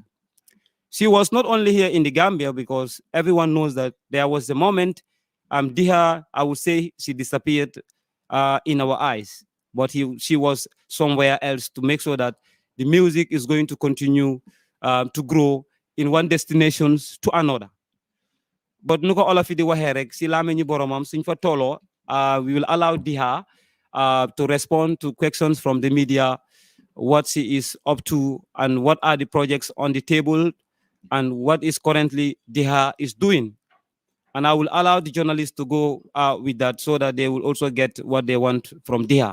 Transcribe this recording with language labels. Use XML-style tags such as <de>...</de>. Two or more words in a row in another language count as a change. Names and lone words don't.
<en>She was not only here in the Gambia because everyone knows that there was a moment Diha, I would say she disappeared in our eyes, but she was somewhere else to make sure that the music is going to continue to grow in one destination to another. But nuko all of you</en> <wo>di waxe rek si lamañu boromam suñ fa tolo</wo> <en>we will allow Diha to respond to questions from the media, what she is up to and what are the projects on the table and what is currently Diha is doing. And I will allow the journalists to go with that so that they will also get what they want from Diha.</en>